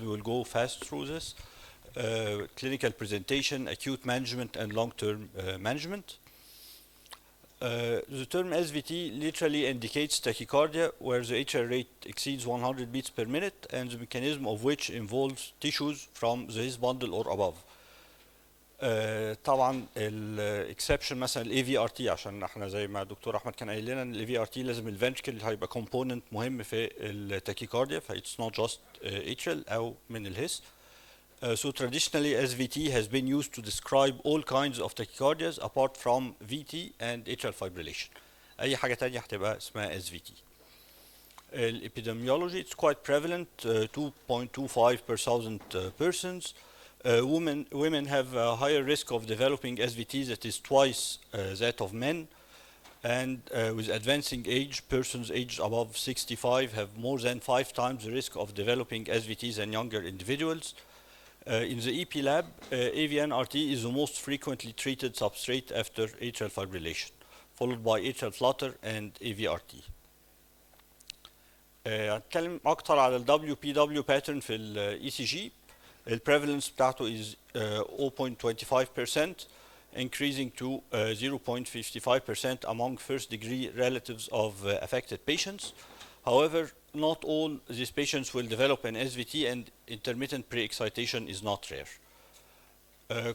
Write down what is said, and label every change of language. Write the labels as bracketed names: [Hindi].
[English] We will go fast through this. Clinical presentation, acute management, and long-term management. The term SVT literally indicates tachycardia where the atrial rate exceeds 100 beats per minute and the mechanism of which involves tissues from the his bundle or above. [Arabic] طبعا الاكسبشن مثلا الاي في ار تي، عشان احنا زي ما الدكتور احمد كان قايل لنا ان الاي في ار تي لازم الفنتركل هيبقى كومبوننت مهم في التاكيكارديا، [English] فايتس not just atrial [Arabic] او من الهس. [English] So traditionally SVT has been used to describe all kinds of tachycardias apart from VT and atrial fibrillation. [Arabic] اي حاجه تانية هتبقى اسمها SVT. [English] Epidemiology, it's quite prevalent, 2.25 per thousand persons. Women have a higher risk of developing SVT that is twice that of men, and with advancing age, persons aged above 65 have more than 5 times the risk of developing SVT than younger individuals. In the EP lab, AVNRT is the most frequently treated substrate after atrial fibrillation, followed by atrial flutter and AVRT. [Arabic] هنتكلم أكتر على ال WPW pattern في ال ECG. [English] The prevalence بتاعته is 0.25%, increasing to 0.55% among first-degree relatives of affected patients. However, not all these patients will develop an SVT, and intermittent pre-excitation is not rare.